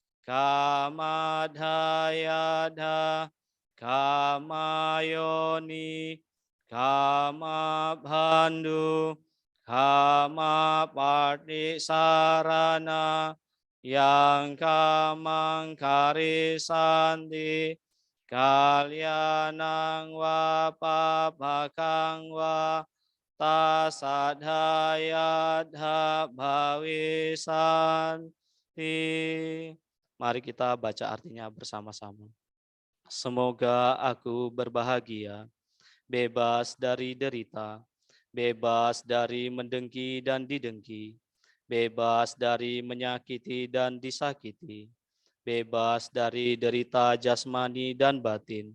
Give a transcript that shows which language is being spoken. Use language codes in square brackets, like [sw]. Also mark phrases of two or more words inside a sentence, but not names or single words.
[pi] Kamadhayadha Kamayoni Kamabhandu Kamapatisarana Yang kamangkarisanti Kalyanang wa papakang wa tasadhayadha bhawisanti. [id] Mari kita baca artinya bersama-sama. Semoga aku berbahagia, bebas dari derita, bebas dari mendengki dan didengki, bebas dari menyakiti dan disakiti, bebas dari derita jasmani dan batin.